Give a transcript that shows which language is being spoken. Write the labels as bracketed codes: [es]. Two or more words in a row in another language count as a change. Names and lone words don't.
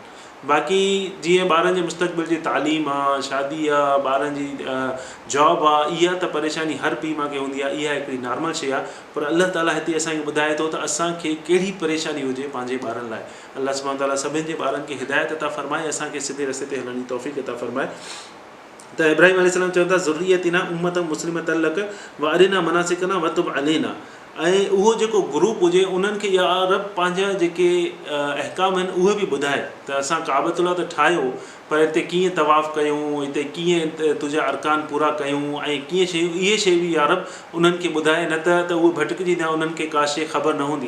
[sd] बाक़ी जीअं ॿारनि जे मुस्तक़बिल जी तालीम आहे, शादी आहे, ॿारनि जी जॉब आहे, इहा त परेशानी हर पीउ माउ खे हूंदी आहे, इहा हिकिड़ी नॉर्मल शइ आहे। पर अलाह ताला हिते असांखे ॿुधाए थो त असांखे कहिड़ी परेशानी हुजे पंहिंजे ॿारनि लाइ। अलाह [ar] سبحانه تعالى [sd] सभिनि जे ॿारनि खे हिदायत अता फ़रमाए, असांखे सिधे रस्ते ते हलण जी तौफ़ीक़ अता फ़रमाए। त इब्राहिम अलैहिस्सलाम चवनि था [ar] ذريتنا أمة مسلمة لك وأرنا مناسكنا وتب علينا. [sd] ऐं उहो जेको ग्रुप हुजे, उन्हनि खे या रब पंहिंजा जेके अहकाम आहिनि उहे बि ॿुधाए त असां काबतुल्लाह त ठाहियो, पर हिते कीअं तवाफ़ कयूं, हिते कीअं तुंहिंजा अरकान पूरा कयूं, ऐं कीअं शयूं, इहे शइ बि या रब उन्हनि खे ॿुधाए, न त उहे भटकजी वेंदा, उन्हनि खे का शइ ख़बर न हूंदी।